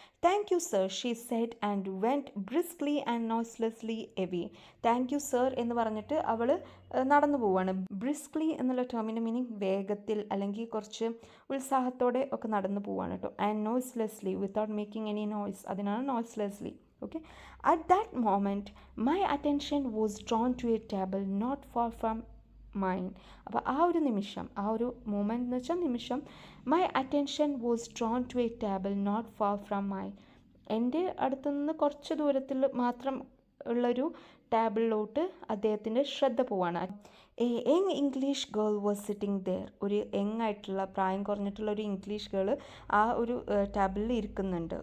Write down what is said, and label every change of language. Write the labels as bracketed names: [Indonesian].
[English] Thank you sir, she said and went briskly and noiselessly away. Thank you sir [Malayalam] എന്ന് പറഞ്ഞിട്ട് അവൾ നടന്നു പോവുകയാണ്. ബ്രിസ്ക്ലി എന്നുള്ള ടേമിൻ്റെ മീനിങ് വേഗത്തിൽ അല്ലെങ്കിൽ കുറച്ച് ഉത്സാഹത്തോടെ ഒക്കെ നടന്നു പോവുകയാണ് കേട്ടോ. [English] And noiselessly, without making any noise, അതിനാണ് noiselessly. Okay, at that moment my attention was drawn to a table not far from mine. [Malayalam] അപ്പോൾ ആ ഒരു നിമിഷം, ആ ഒരു മൂമെൻ്റ് എന്ന് വെച്ചാൽ നിമിഷം, [English] My attention was drawn to a table not far from my. [Malayalam] എൻ്റെ അടുത്തുനിന്ന് കുറച്ച് ദൂരത്തിൽ മാത്രം ഉള്ളൊരു ടേബിളിലോട്ട് അദ്ദേഹത്തിൻ്റെ ശ്രദ്ധ പോവാണ്. [English] A young English girl was sitting there. [Malayalam] ഒരു യങ് ആയിട്ടുള്ള പ്രായം കുറഞ്ഞിട്ടുള്ള ഒരു ഇംഗ്ലീഷ് ഗേൾ ആ ഒരു ടേബിളിൽ ഇരിക്കുന്നുണ്ട്.